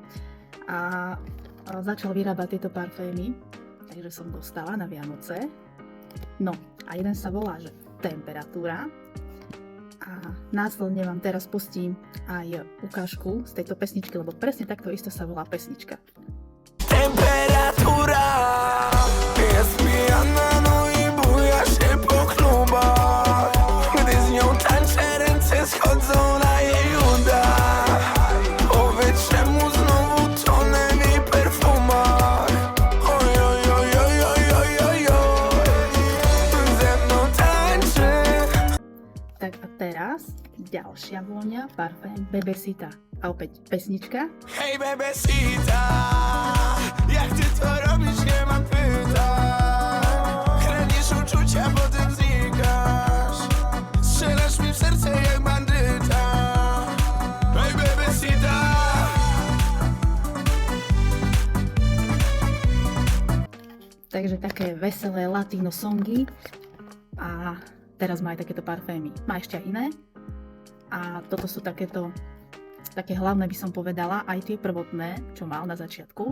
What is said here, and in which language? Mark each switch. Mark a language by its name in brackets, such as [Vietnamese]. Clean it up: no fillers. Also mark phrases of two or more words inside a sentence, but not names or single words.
[Slovak] A začal vyrábať tieto parfémy, takže som dostala na Vianoce. No a jeden sa volá, že Temperatúra. A následne vám teraz pustím aj ukážku z tejto pesničky, lebo presne takto isto sa volá pesnička. [Polish] Temperatura jest pijana, no i buja się po klubach. Gdy z nią tańczę, ręce schodzą na jej udach. Powiedz, czemu znowu tonę w jej perfumach. Oj, oj, oj, oj, oj, oj, oj, oj. Ze mną tańczy. [Slovak] Tak a teraz ďalšia vôňa, parfém Bebesita. A opäť pesnička. [Polish] Hej, bebesita, jak ty to robisz, nie mam pytań. Kręcisz uczucia, potem znikasz. Strzelasz mi w serce jak bandyta. Hej, bebesita. [Slovak] Takže také veselé latino songy. A teraz má aj takéto parfémy. Má ešte aj iné. A toto sú také hlavné, by som povedala, aj tie prvotné, čo mal na začiatku.